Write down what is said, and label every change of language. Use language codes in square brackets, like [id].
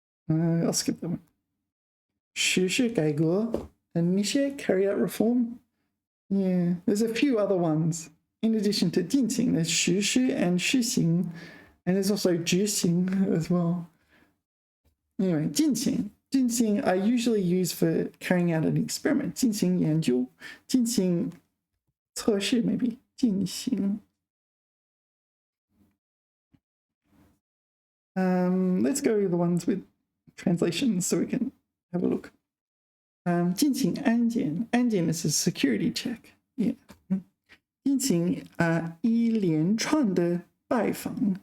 [en] I'll skip that one. 实施改革, initiate, carry out reform. Yeah, there's a few other ones. In addition to 进行, there's 实施 and 施行, and there's also 执行 as well. Anyway, 进行 I usually use for carrying out an experiment. [zh] 进行研究, 进行测试 maybe. 进行. [en] Let's go with the ones with translations so we can have a look. [zh] 进行安检， [en] 安检 is a security check. [zh] Yeah. 进行一连串的拜访.